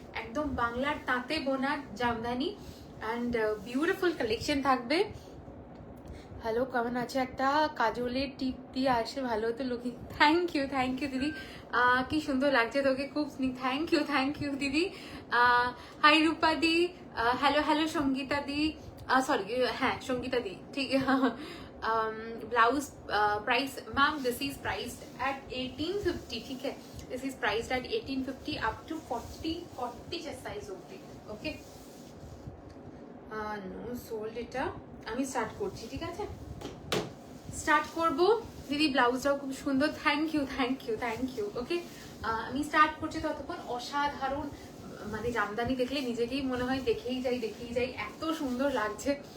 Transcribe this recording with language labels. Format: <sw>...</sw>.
<bn>একদম বাংলার তাঁতে বোনা জামদানি অ্যান্ড বিউটিফুল কালেকশন থাকবে। হ্যালো, কেমন আছে? একটা কাজলের টিপ দিয়ে আসে ভালো হতো লুকিং। থ্যাংক ইউ দিদি, কি সুন্দর লাগছে তোকে, খুব স্নিগ্ধ। থ্যাংক ইউ দিদি। হাই রূপা দি, হ্যালো সঙ্গীতা দি, সরি হ্যাঁ সঙ্গীতা দি, ঠিক।</bn> <en>blouse price ma'am this is priced at 1850,</en> <hi>ठीक है?</hi> <en>This is priced at 1850 up to 40 chest size होगी। Okay, no sold</en> <bn>এটা আমি স্টার্ট করছি, ঠিক আছে? স্টার্ট করব দিদি। ব্লাউজটাও খুব সুন্দর, থ্যাংক ইউ। ওকে, আমি স্টার্ট করছি। ততক্ষণ অসাধারণ মানে জামদানি দেখলে নিজেকেই মনে হয় দেখেই যাই, এত সুন্দর লাগছে।</bn>